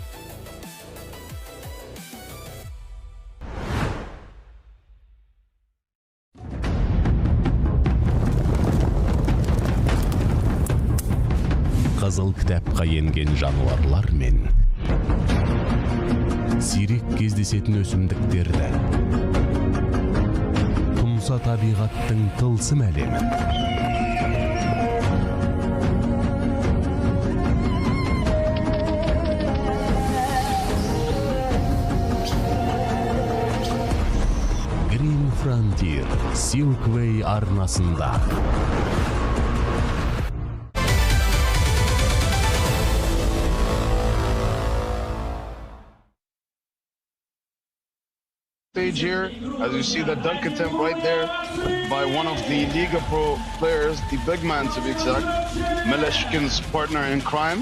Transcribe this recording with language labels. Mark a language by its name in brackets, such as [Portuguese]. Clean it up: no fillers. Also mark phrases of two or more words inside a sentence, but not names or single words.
[Kazakh] Қызыл кітапқа енген жануарлар мен сирек кездесетін өсімдіктерді, тұмса табиғаттың тылсым әлемін, Green Frontier Silkway арнасында. [English] Stage here, as you see the dunk attempt right there by one of the Liga Pro players, the big man to be exact, Meleshkin's partner in crime.